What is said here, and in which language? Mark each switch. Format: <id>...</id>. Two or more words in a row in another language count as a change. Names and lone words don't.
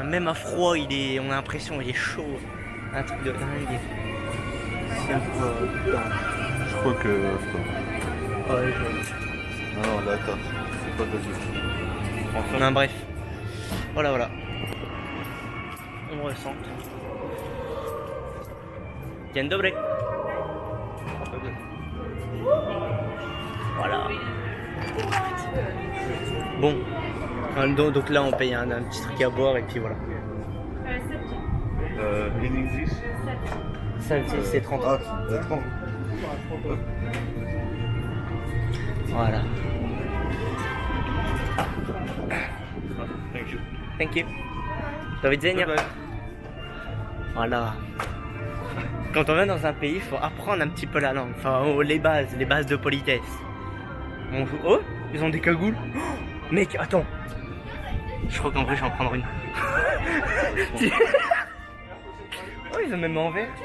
<fr>Même à froid, on a l'impression il est chaud. Un truc de dingue. Je crois que. Ouais, Non, là, attends, c'est pas de non, bref. Voilà. On ressent.</fr> <pl>Dzień dobry.</pl> <fr>Voilà. Bon. Donc là on paye un petit truc à boire et puis voilà. Ça c'est 30. Ah, 30. Voilà.</fr> <en>Thank you.</en> <pl>Do widzenia.</pl> <fr>Voilà. Quand on vient dans un pays, il faut apprendre un petit peu la langue. Enfin, les bases de politesse. Oh, ils ont des cagoules. Oh, mec, attends. Je crois qu'en vrai, je vais en prendre une. Oh, ils ont même en vert.</fr>